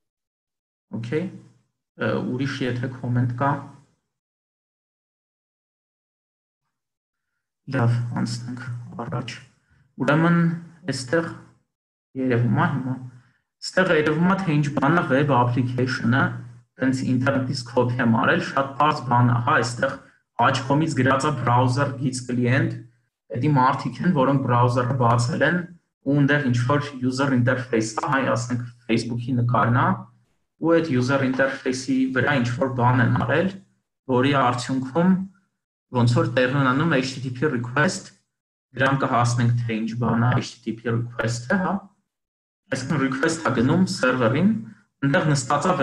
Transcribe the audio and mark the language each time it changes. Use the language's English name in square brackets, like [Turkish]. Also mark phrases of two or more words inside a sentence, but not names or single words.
[Armenian] Okay, ուրիշ եթե կոմենտ կա Լավ, անցնենք առաջ։ Ուրեմն այստեղ երևում է հիմա։ Այստեղ երևում է թե ինչ բանն է [English] web application- [Armenian] ը, տենց ինտերնետից copy եմ արել, շատ բարձ բան է, հա, այստեղ աջ կողմից գրած է [English] browser git client, [Armenian] դա մարդիկ են, որոնք browser-ը բացել են, ու այնտեղ ինչ որ [English] user interface [Armenian] է, հայ ասենք Facebook-ի նկարն է, ու այդ [English] user interface- [Armenian] ի վրա ինչ որ բան են արել, որի արդյունքում ոնց որ տեղն ունենում [English] HTTP request, [Armenian] դրան կհասնենք թե ինչ բան է [English] HTTP request- [Armenian] ը, հա։ Այսինքն request-ը գնում server-ին, այնտեղ նստած է